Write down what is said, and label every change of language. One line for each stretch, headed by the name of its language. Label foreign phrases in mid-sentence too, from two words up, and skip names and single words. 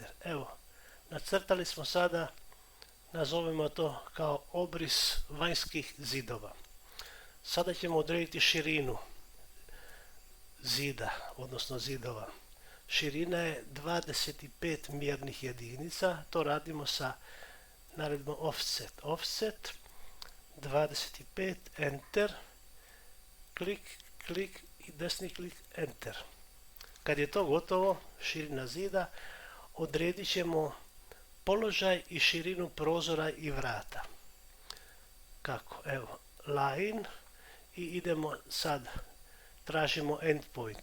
Croatian: Evo, nacrtali smo sada, nazovemo to kao obris vanjskih zidova. Sada ćemo odrediti širinu zida, odnosno zidova. Širina je 25 mjernih jedinica, to radimo sa naredbom offset.
English: Offset 25, enter,
Croatian: klik, klik i desni klik, enter. Kad je to gotovo, širina zida, odredit ćemo položaj i širinu prozora i vrata. Kako? Evo, line i idemo sad, tražimo endpoint.